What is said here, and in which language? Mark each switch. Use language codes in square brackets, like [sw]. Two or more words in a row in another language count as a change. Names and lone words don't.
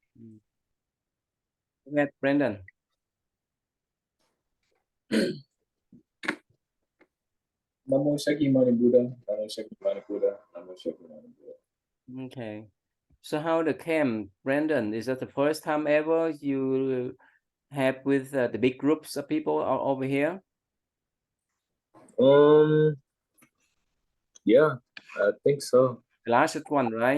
[en] Go ahead, Brandon. [sa] Namo Shakyamuni Buddha, Namo Shakyamuni Buddha, Namo Shakyamuni Buddha. [en] Okay. So how the camp, Brandon? Is that the first time ever you have with the big groups of people over here? Yeah, I think so. The last one, right?